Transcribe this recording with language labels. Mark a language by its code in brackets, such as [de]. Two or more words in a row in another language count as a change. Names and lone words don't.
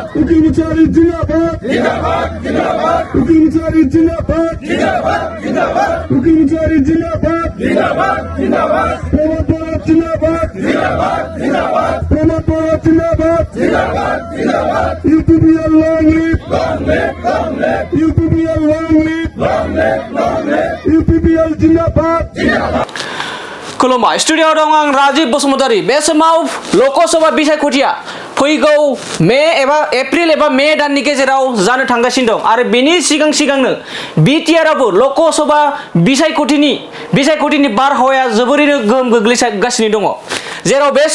[hi] उकील मुचारी जिंदाबाद जिंदाबाद जिंदाबाद उकील मुचारी जिंदाबाद जिंदाबाद जिंदाबाद उकील मुचारी जिंदाबाद जिंदाबाद जिंदाबाद प्रमोद पवार जिंदाबाद जिंदाबाद जिंदाबाद प्रमोद पवार जिंदाबाद जिंदाबाद जिंदाबाद [en] यूपीपीएल long live long live यूपीपीएल long live long live [hi] यूपीपीएल जिंदाबाद [brx] खुलुमबाय स्टुडिय'आव दं आं राजिब बसुमतारी बे समाव लकसभा बिसायख'थिया फैगौ मे एबा एप्रिल एबा मे दाननि गेजेराव जानो थांगासिनो दं आरो बेनि सिगांनो बिटिआरआवबो लकसभा बिसायख'थिनि बारहावाया जोबोरैनो गोहोम गोग्लैगासिनो दङ जेराव बे